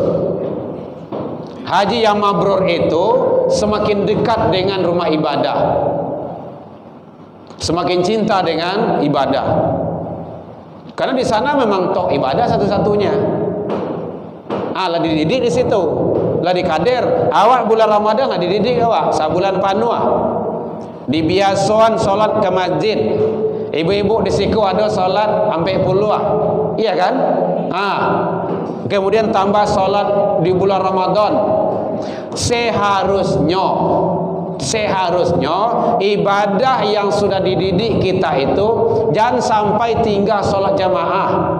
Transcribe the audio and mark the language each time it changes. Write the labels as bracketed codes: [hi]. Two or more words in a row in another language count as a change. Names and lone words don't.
[id] Haji yang mabrur itu semakin dekat dengan rumah ibadah, semakin cinta dengan ibadah. Karena di sana memang tok ibadah satu-satunya. Lah dididik di situ. [min] Lah dikader, awak bulan Ramadan lah dididik awak, sabulan panuh. Dibiasoan solat ke masjid. Ibu-ibu di siku ada solat sampai puluh. [id] Iya kan? Kemudian tambah solat di bulan Ramadan. Seharusnya ibadah yang sudah dididik kita itu jangan sampai tinggal solat jamaah.